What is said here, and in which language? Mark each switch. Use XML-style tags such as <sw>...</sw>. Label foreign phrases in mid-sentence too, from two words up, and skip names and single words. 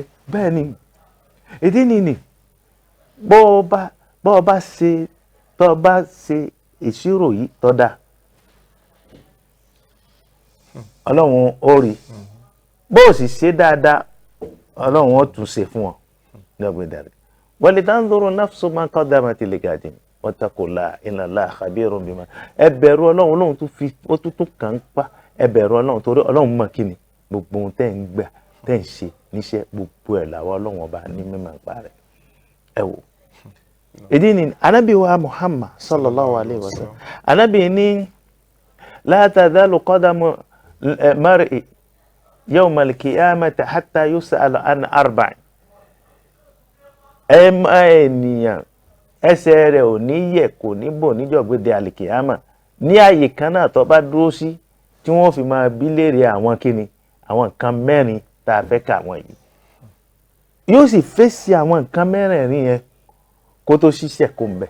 <yo>Bẹ́ẹ̀ ni ìdí nìyí bó bá ṣe ìṣirò yìí tó dáa, Ọlọ́run ó rí. Bó sì ṣe dáadáa, Ọlọ́run ó tún ṣe fún ọ lọ́gbẹ̀dàrí.</yo> <ar>ولتنظر نفس ما قدمت لغد واتقوا الله إن الله خبير بما.</ar> <yo>Ẹ bẹ̀rù Ọlọ́run. Ọlọ́run tún fi ó tún kàn ń pa. Ẹ bẹ̀rù Ọlọ́run torí Ọlọ́run mọ̀ kí ni gbogbo ohun tẹ́ ń gbà tẹ́ ń ṣe níṣẹ́ gbogbo ẹ̀ làwọn Ọlọ́run ọba ní mímọ̀ ń parẹ́. Ẹ wò ìdí ni Ànábì wa Muhammad</yo> <ar>صلى الله عليه وسلم,</ar> <yo>Ànábì ní</yo> <ar>لا تزال قدم المرء يوم القيامة حتى يسأل عن أربعين.</ar> <yo>Ènìyàn ẹsẹ̀ rẹ̀ ò ní yẹ̀ kò ní bò níjọ̀gbéde àlìkìyámà ní ààyè kan náà tó bá dúró sí tí wọ́n fi máa bí léèrè àwọn kíni àwọn nǹkan mẹ́rin tá a fẹ́ kà wọ́n yìí. Yóò sì fèsì àwọn nǹkan mẹ́rẹ̀ẹ̀rin yẹn kó tó ṣiṣẹ́ kó ń bẹ̀.</yo>